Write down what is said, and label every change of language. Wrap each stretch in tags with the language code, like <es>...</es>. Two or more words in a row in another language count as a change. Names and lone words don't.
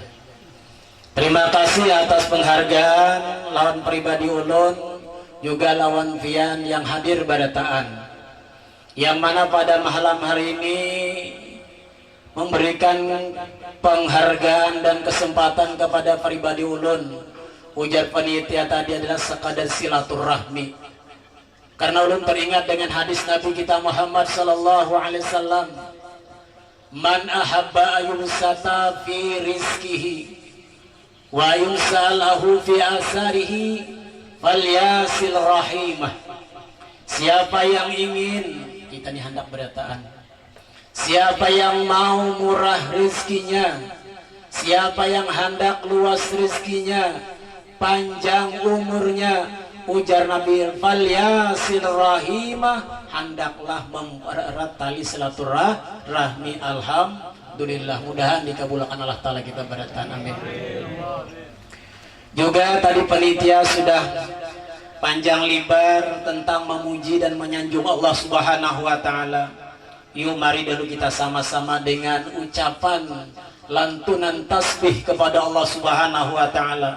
<bjn>Terima kasih atas penghargaan lawan pribadi ulun, juga lawan pian yang hadir barataan, yang mana pada malam hari ini memberikan penghargaan dan kesempatan kepada pribadi ulun Ujar panitia tadi adalah sekadar silaturahmi. Karena ulun teringat dengan hadis Nabi kita Muhammad</bjn> <ar>صلى الله عليه وسلم, "من أحب أن يبسط في رزقه وينسأ له في أثره فليصل رحمه."</ar> <bjn>Siapa yang ingin, kita ini hendak berataan, siapa yang mau murah rizkinya, siapa yang hendak luas rizkinya, panjang umurnya, ujar Nabi,</bjn> <ar>فليصل رحمه,</ar> <bjn>hendaklah mempererat tali silaturahmi. Alhamdulillah, mudahan dikabulkan Allah Ta'ala kita berataan, amin. Juga tadi panitia sudah panjang lebar tentang memuji dan menyanjung</bjn> <ar>الله سبحانه وتعالى.</ar> <bjn>Yuk mari dulu kita sama-sama dengan ucapan lantunan tasbih kepada</bjn> <ar>الله سبحانه وتعالى.</ar>